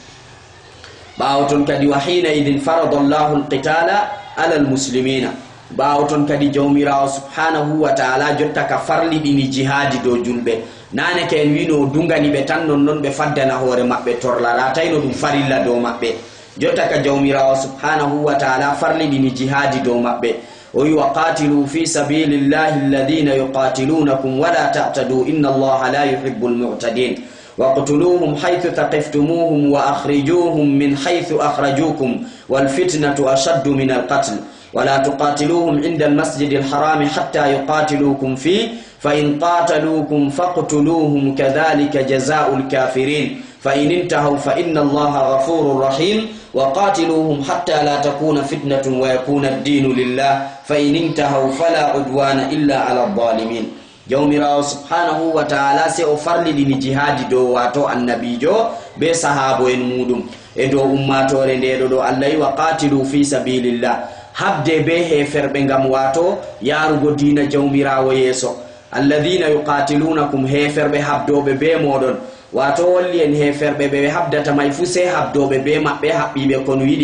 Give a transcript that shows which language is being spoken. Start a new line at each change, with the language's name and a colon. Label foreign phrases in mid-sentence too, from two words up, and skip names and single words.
Fula: bawton kadi
Arabic: وحينئذ فرض الله القتال على المسلمين
Fula: bawton kadi jawmirawo
Arabic: سبحانه وتعالى
Fula: jotta ka farli dini jihadi do julbe nane ken wino dungani be tan non be faddana hore mabbe torlara tayno dum farilla do mabbe jotta ka jawmirawo
Arabic: سبحانه وتعالى
Fula: farli dini jihadi do mabbe o
Arabic: يقاتلوا في سبيل الله الذين يقاتلونكم ولا تعتدوا إن الله لا يحب المعتدين واقتلوهم حيث ثقفتموهم وأخرجوهم من حيث أخرجوكم والفتنة أشد من القتل ولا تقاتلوهم عند المسجد الحرام حتى يقاتلوكم فيه فإن قاتلوكم فاقتلوهم كذلك جزاء الكافرين فإن انتهوا فإن الله غفور رحيم وقاتلوهم حتى لا تكون فتنة ويكون الدين لله فإن انتهوا فلا عدوان إلا على الظالمين
Fula: jawmirawo
Arabic: سبحانه وتعالى
Fula: se o farlidini jihadi do wato annabijo be sahabo en mudum e do ummatore ndedo do Allah
Arabic: وقاتلوا في سبيل الله
Fula: habde be heferbe ngam wato yarugo dina jawmirawo yeso
Arabic: الذين يقاتلونكم
Fula: heferbe habdobe be modon wato wolli en heferbe be habdata may fu se habdobe be mabbe habbibe kono yidi